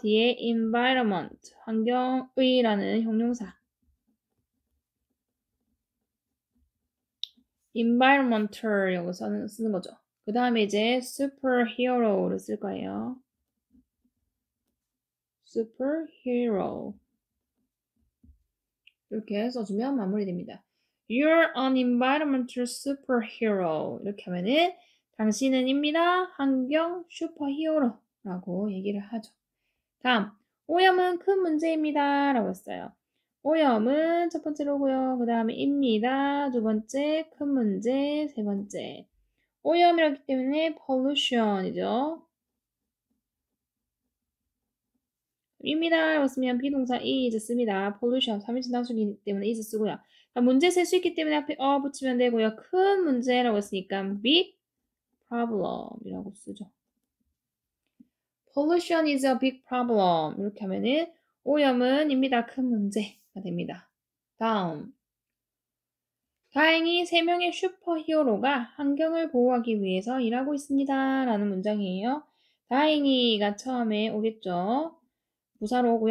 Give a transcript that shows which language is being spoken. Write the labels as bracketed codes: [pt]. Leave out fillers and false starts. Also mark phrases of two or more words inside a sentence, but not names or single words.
[ko] 뒤에 environment 환경의라는 형용사 environmental 이라고 쓰는 거죠. 그 다음에 이제 superhero를 쓸 거예요. superhero 이렇게 써주면 마무리됩니다. [en] You're an environmental superhero [ko] 이렇게 하면은 당신은입니다. 환경 슈퍼히어로라고 얘기를 하죠. 다음 오염은 큰 문제입니다 라고 했어요. 오염은 첫 번째로고요. 그 다음에 입니다. 두 번째 큰 문제 세 번째 오염이라기 때문에 pollution이죠. 입니다 라고 쓰면 비동사 is 씁니다. pollution 3인칭 단수이기 때문에 is 쓰고요. 문제 셀 수 있기 때문에 앞에 붙이면 되고요. 큰 문제라고 했으니까 [en] big problem [ko] 이라고 쓰죠. [en] Pollution is a big problem. [ko] 이렇게 하면은 오염은 입니다. 큰 문제가 됩니다. 다음. 다행히 3명의 슈퍼히어로가 환경을 보호하기 위해서 일하고 있습니다. 라는 문장이에요. 다행히가 처음에 오겠죠. 부사로 오고요.